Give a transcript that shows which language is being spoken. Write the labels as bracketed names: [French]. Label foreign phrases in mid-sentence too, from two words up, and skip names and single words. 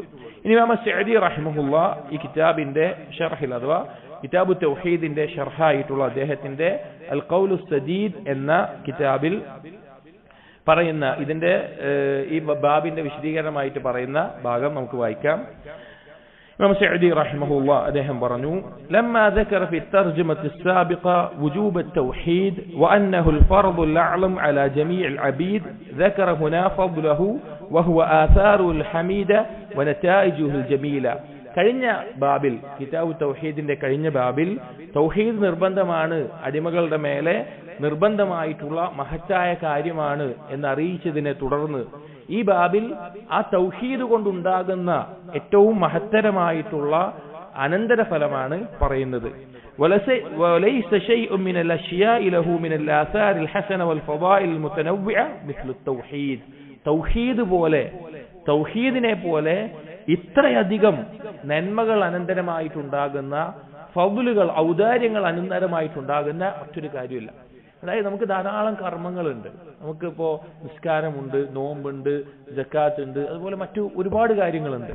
[Malayalam] ഇനി ഇമാം സഅദി റഹിമഹുല്ലാ ഈ കിതാബിന്റെ ഷർഹിൽ, അഥവാ കിതാബു തൗഹീദിന്റെ ഷർഹായിട്ടുള്ള അദ്ദേഹത്തിന്റെ അൽ ഖൗലു സദീദ് എന്ന കിതാബിൽ പറയുന്ന, ഇതിന്റെ ഈ ബാബിന്റെ വിശദീകരണമായിട്ട് പറയുന്ന ഭാഗം നമുക്ക് വായിക്കാം. ഇമാം സഅദി റഹിമഹുല്ലാഹ് അദ്ദേഹം പറഞ്ഞു, [Arabic] ലമ്മാ ذكر في الترجمة السابقة وجوب التوحيد وأنه الفرض الأعظم على جميع العبيد ذكر هنا فضله وهو آثاره الحميدة ونتائجه الجميلة. [Malayalam] കഴിഞ്ഞ ബാബിൽ, കിതാബു തൗഹീദിന്റെ കഴിഞ്ഞ ബാബിൽ തൗഹീദ് നിർബന്ധമാണ്, അടിമകളുടെ മേലെ നിർബന്ധമായിട്ടുള്ള മഹത്തായ കാര്യമാണ് എന്നറിയിച്ചതിനെ തുടർന്ന് ഈ ബാബിൽ ആ തൗഹീദ് കൊണ്ടുണ്ടാകുന്ന ഏറ്റവും മഹത്തരമായിട്ടുള്ള അനന്തരഫലമാണ് പറയുന്നത്. [Arabic] وليس شيء من الأشياء له من الآثار الحسنة والفضائل المتنوعة مثل التوحيد. [Malayalam] തൗഹീദ് പോലെ, തൗഹീദിനെ പോലെ ഇത്രയധികം നന്മകൾ അനന്തരമായിട്ടുണ്ടാകുന്ന, ഫദ്ലുകൾ ഔദാര്യങ്ങൾ അനന്തരമായിട്ടുണ്ടാകുന്ന മറ്റൊരു കാര്യമില്ല. അതായത് നമുക്ക് ധാരാളം കർമ്മങ്ങളുണ്ട്, നമുക്കിപ്പോ നിസ്കാരമുണ്ട്, നോമ്പുണ്ട്, സക്കാത്ത് ഉണ്ട്, അതുപോലെ മറ്റു ഒരുപാട് കാര്യങ്ങളുണ്ട്.